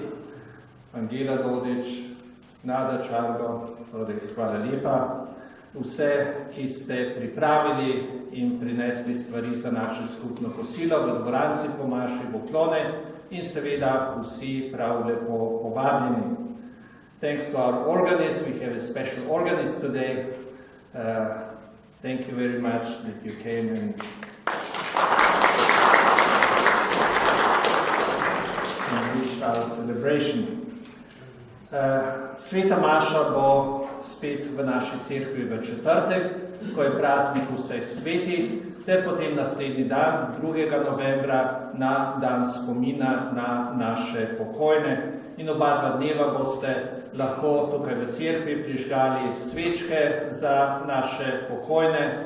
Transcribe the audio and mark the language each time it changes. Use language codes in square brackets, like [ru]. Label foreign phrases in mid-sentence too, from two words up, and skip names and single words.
[sl] Angela Dodič, Nada Čargo, torej hvala lepa. Vse, ki ste pripravili in prinesli stvari za naše skupno kosilo v dvoranci po Maši Boklone in seveda vsi prav lepo povabljeni. [en] Thanks to our organist, we have a special organist today. Thank you very much that you came and enriched our celebration. [sl] Sveta Maša bo spet v naši cerkvi v četrtek, ko je praznik vseh svetih, ter potem naslednji dan, 2. novembra, na dan spomina na naše pokojne. In oba dva dneva boste lahko tukaj v cerkvi prižgali svečke za naše pokojne.